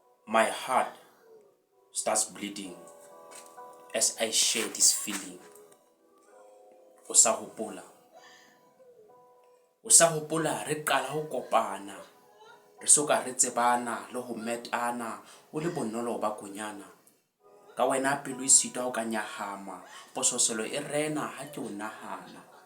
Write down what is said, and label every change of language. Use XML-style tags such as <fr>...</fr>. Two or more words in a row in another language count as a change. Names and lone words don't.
<en>My heart starts bleeding as I share this feeling.</en> <st>O sa hopola re qala ho kopana, re soka re tsebana le ho metana o le bonolo ba konyana. Ka wena pelo e sitwa ho ka nyahama, pososelo e rena ha ke o nahana.</st>